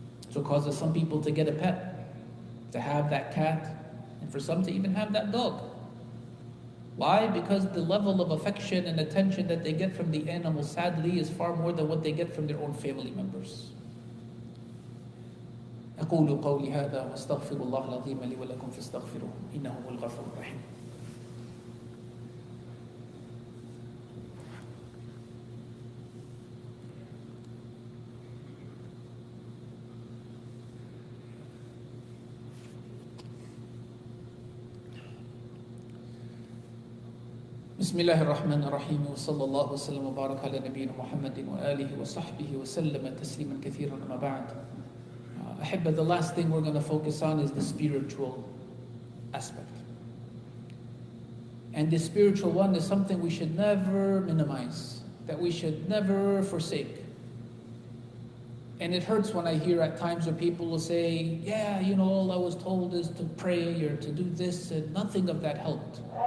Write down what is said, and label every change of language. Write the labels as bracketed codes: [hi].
[en] So it causes some people to get a pet, to have that cat, and for some to even have that dog. Why? Because the level of affection and attention that they get from the animal, sadly, is far more than what they get from their own family members. [ar] أقول قولي هذا وأستغفر الله العظيم لي ولكم فاستغفروه إنه هو الغفور الرحيم. بسم الله الرحمن الرحيم وصلى الله وسلم وبارك على نبينا محمد وآله وصحبه وسلم تسليما كثيرا أما بعد. أحبة, [en] the last thing we're going to focus on is the spiritual aspect. And the spiritual one is something we should never minimize, that we should never forsake. And it hurts when I hear at times where people will say, yeah, all I was told is to pray or to do this, and nothing of that helped.